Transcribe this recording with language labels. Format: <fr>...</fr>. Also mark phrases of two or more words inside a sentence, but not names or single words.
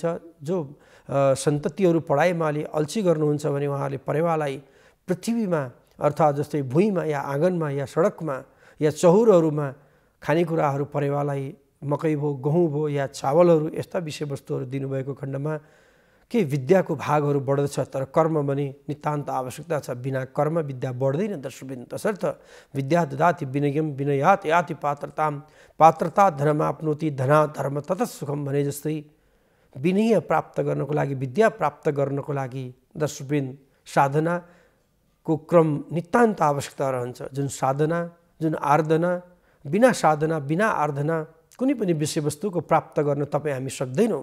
<ne>जो सन्ततिहरू पढाइमा अलि अल्छी गर्नुहुन्छ भने उहाँहरूले परेवालाई पृथ्वीमा अर्थात् जस्तै भुइँमा या आँगनमा या सडकमा या चौरहरूमा खानेकुराहरू परेवालाई मकै भयो गहुँ भयो या चावलहरू यस्ता विषयवस्तुहरू दिनुभएको खण्डमा के विद्याको भागहरू बढ्दछ, तर कर्म भने नितान्त आवश्यकता छ। बिना कर्म विद्या बढ्दैन दर्शकवृन्द। तसर्थ</ne> <sa>विद्या ददाति विनयम विनयात याति पात्रताम पात्रता धनमाप्नोति धनात् धर्म ततः सुखम</sa> <ne>भने जस्तै विनय प्राप्त गर्नको लागि, विद्या प्राप्त गर्नको लागि दर्शकवृन्द साधनाको क्रम नितान्त आवश्यकता रहन्छ। जुन साधना, जुन आराधना, बिना साधना बिना आराधना कुनै पनि विषयवस्तुको प्राप्त गर्न तपाईँ हामी सक्दैनौँ।</ne>